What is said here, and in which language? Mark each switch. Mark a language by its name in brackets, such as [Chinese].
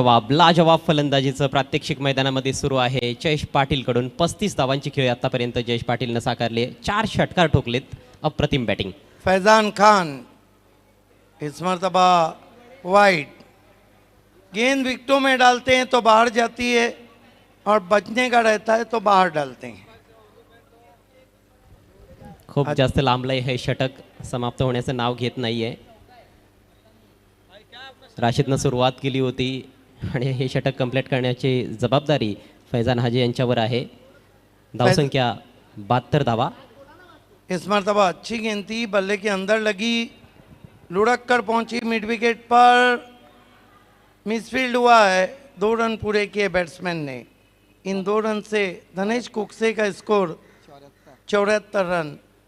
[Marathi] लाजवाब फलंदाजीचं प्रात्यक्षिक मैदानामध्ये सुरू आहे जयेश पाटील कडून। 35 धावांची खेळी आतापर्यंत जयेश पाटीलनं साकारले, 4 षटकार ठोकलेत, अप्रतिम बॅटिंग। [Hindi] फैजान खान इस मर्तबा वाइड, गेंद विकेटों में डालते हैं तो बाहर जाती है और बचने का रहता है तो बाहर डालते हैं। [Marathi] खूप जास्त लांबलंय हे षटक, समाप्त होण्याचं नाव घेत नाहीये। राशिदनं सुरुवात केली होती आणि हे षटक कंप्लीट करण्याची जबाबदारी फैजान हाजी यांच्यावर आहे। धावसंख्या 72 धावा। [Hindi] इस मर्तबा अच्छी गेंद थी, बल्ले के अंदर लगी, लुढ़क कर पहुंची मिड विकेट पर, मिसफील्ड हुआ है। 2 रन पूरे किए बैट्समैन ने। इन 2 रन से धनेश कुकसे का स्कोर 74 रन।